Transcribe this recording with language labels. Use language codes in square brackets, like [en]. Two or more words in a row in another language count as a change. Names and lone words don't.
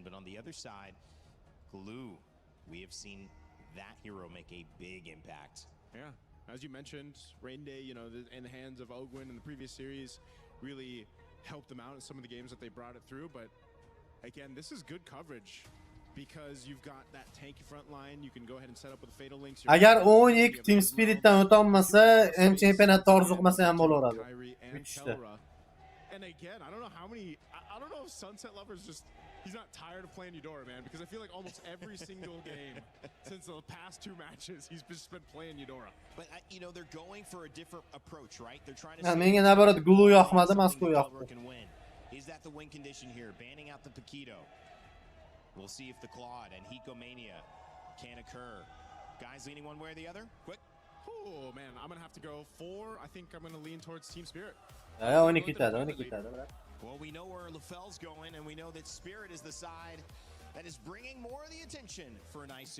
[en] But on the other side, Glue, we have seen that hero make a big impact. Yeah, as you mentioned, Rain Day, you know, in the hands of Ogwin in the previous series, really helped them out in some of the games that they brought it through. But again, this is good coverage because you've got that tanky front line. You can go ahead and set up with the fatal links. [uz] Agar o'yin Team Spirit'dan o'tolmasa, ham chempionatda orzu qilmasa ham bo'laveradi. Bitishdi. [en] And again, I don't know how many. I don't know if Sunset Lover's just. He's not tired of playing Eudora, man, because I feel like almost every single game since the past 2 matches, he's just been playing Eudora. But you know, they're going for a different approach, right? They're trying to [uz] menga nabarat Gulu yoqmadi, Moskva yoqdi. [en] Is that the win condition here? Banning out the Paquito. We'll see if the Claude and Hikomania can occur. Guys leaning one way or the other? Quick. Oh, man, I'm going to have to go 4. I think I'm going to lean towards Team Spirit. Well, we know where LaFell's going, and we know that Spirit is the side that is bringing more of the attention for Naisu.